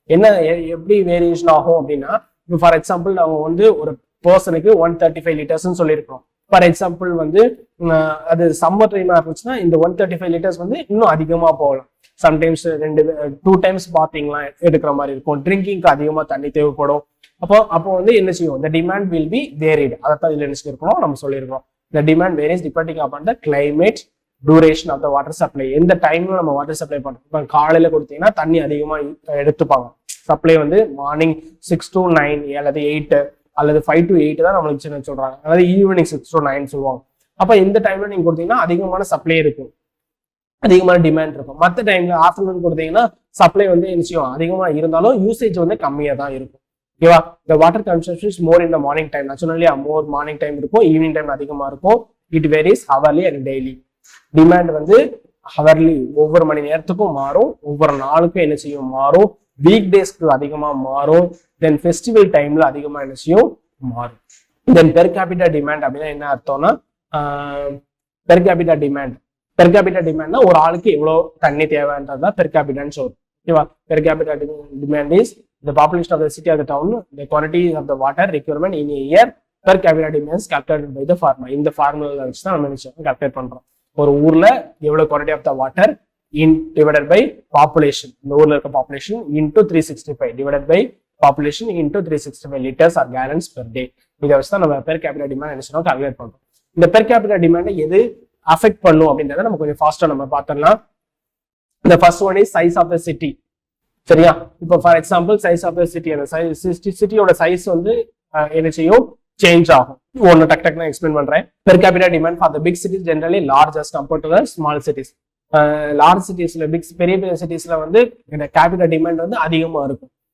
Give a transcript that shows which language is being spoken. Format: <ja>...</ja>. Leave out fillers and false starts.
<ta>என்ன எப்படி வேரியேஷன் ஆகும் அப்படின்னா, இப்போ ஃபார் எக்ஸாம்பிள் நம்ம வந்து ஒரு பர்சனுக்கு 135 லிட்டர்ஸ்ன்னு சொல்லியிருக்கோம். ஃபார் எக்ஸாம்பிள் வந்து அது சம்மர் டைமா இருந்துச்சுன்னா இந்த 135 லிட்டர்ஸ் வந்து இன்னும் அதிகமா போகலாம். சம்டைம்ஸ் 2 times பாத்தீங்களா எடுக்கிற மாதிரி இருக்கும். ட்ரிங்கிங்க்கு அதிகமா தண்ணி தேவைப்படும். அப்போ வந்து என்ன செய்யும்,</ta> <en>the demand will be varied.</en> <ta>அதைத்தான் இதுல என்ன இருக்கணும் நம்ம சொல்லியிருக்கோம்.</ta> <en>The demand varies depending upon the climate, duration of the water supply.</en> <ta>எந்த டைம்ல நம்ம வாட்டர் சப்ளை பண்றோம். இப்போ காலையில கொடுத்தீங்கன்னா தண்ணி அதிகமா எடுத்துப்பாங்க. சப்ளை வந்து மார்னிங் 6 to 9 அல்லது 8 அல்லது 5 to 8 தான் நம்மளுக்கு சின்ன சொல்றாங்க. அதாவது ஈவினிங் 6 to 9 சொல்லுவாங்க. அப்ப இந்த டைம்ல நீங்க கொடுத்தீங்கன்னா அதிகமான சப்ளை இருக்கும், அதிகமான டிமாண்ட் இருக்கும். மற்ற டைம்ல ஆஃப்டர்நூன் கொடுத்தீங்கன்னா சப்ளை வந்து என்ன செய்யும், அதிகமா இருந்தாலும் யூசேஜ் வந்து கம்மியா தான் இருக்கும். ஓகேவா?</ta> <en>the water consumption is more in the morning time.</en> <ta>நான் சொன்னேன் இல்லையா, மோர் மார்னிங் டைம் இருக்கும், ஈவினிங் டைம் அதிகமா இருக்கும்.</ta> <en>It varies hourly and daily.</en> <ta>Demand வந்து ஹவர்லி ஒவ்வொரு மணி நேரத்துக்கும் மாறும், ஒவ்வொரு நாளுக்கும் என்ன செய்யும் மாறும், வீக் டேஸ்க்கு அதிகமா மாறும், தென் ஃபெஸ்டிவல் டைம்ல அதிகமா என்ன செய்யும் மாறும். தென் பெர் கேபிட்டா டிமாண்ட் அப்படின்னா என்ன அர்த்தம்னா, பெர் கேபிட்டா டிமாண்ட்னா ஒரு ஆளுக்கு எவ்வளவு தண்ணி தேவைன்றதுதான் பெர் கேபிட்டான்னு சொல்றோம். ஓகேவா?</ta> <en>Per capita demand is the population of the city or the town, the quantity of the water requirement in a year per capita demand is calculated by the formula.</en> <ta>இந்த formula வச்சு தான் நம்ம calculate பண்றோம். ஒரு ஊர்ல எவ்வளவு quantity of the water divided by population, இந்த ஊர்ல இருக்க population into 365 divided by population into 365 liters or gallons per day. இதை வச்சு தான் நம்ம per capita demand என்ன கால்குலேட் பண்றோம். இந்த per capita demand எது அஃபெக்ட் பண்ணும் அப்படின்றத நம்ம கொஞ்சம் ஃபாஸ்டா நம்ம பார்த்தோம்னா,</ta> <en>the first one is size of the city.</en> <ta>சரியா? இப்போ for example size of the city, அந்த சிட்டியோட சைஸ் வந்து என்ன செய்யும், சேஞ்ச் ஆகும். ஒன்னு டக் நான் எக்ஸ்பிளைன் பண்றேன்.</ta> <en>Per capita demand for the big cities generally large as compared to the small cities.</en> <ta>Large சிட்டிஸ்ல பெரிய பெரிய சிட்டிஸ்ல வந்து இந்த கேபிட்டா டிமாண்ட் வந்து அதிகமா இருக்கும்.</ta>